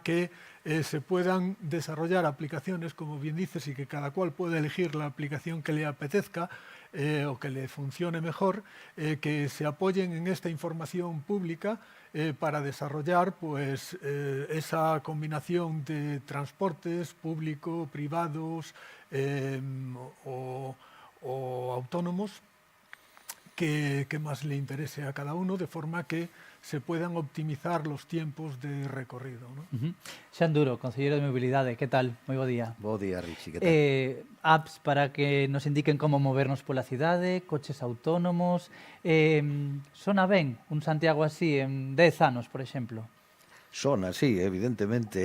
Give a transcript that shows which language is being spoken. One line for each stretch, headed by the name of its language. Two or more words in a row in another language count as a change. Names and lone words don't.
Spanish: que se puedan desarrollar aplicaciones, como bien dices, y que cada cual pueda elegir la aplicación que le apetezca, o que le funcione mejor, que se apoyen en esta información pública para desarrollar pues, esa combinación de transportes público, privados o autónomos que más le interese a cada uno, de forma que se puedan optimizar los tiempos de recorrido, ¿no?
Galician: Xan Duro, Conselleiro de Mobilidade, que tal? Moi bo día. Bo día, Richie, que tal? Apps para que nos indiquen como movernos pola cidade, coches autónomos... Sona ben un Santiago así en 10 anos, por exemplo? Sona, sí, evidentemente.